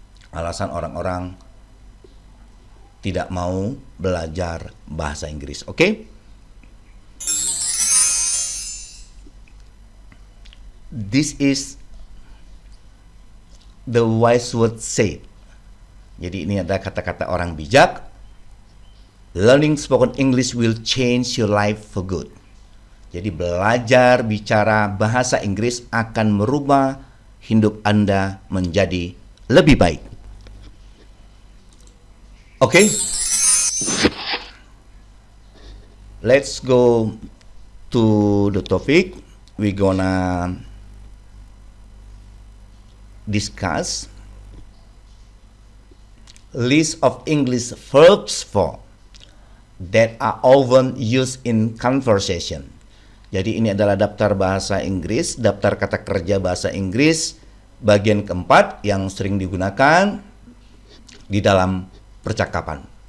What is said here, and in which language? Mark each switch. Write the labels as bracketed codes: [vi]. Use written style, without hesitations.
[id] Alasan orang-orang tidak mau belajar bahasa Inggris. [en] Okay? This is the wise word said. [id] Jadi ini ada kata-kata orang bijak. [en] Learning spoken English will change your life for good. [id] Jadi belajar bicara bahasa Inggris akan merubah hidup Anda menjadi lebih baik. [en] Okay? Let's go to the topic. We're gonna discuss list of English verbs for that are often used in conversation. [id] Jadi ini adalah daftar bahasa Inggris, daftar kata kerja bahasa Inggris bagian keempat yang sering digunakan di dalam percakapan.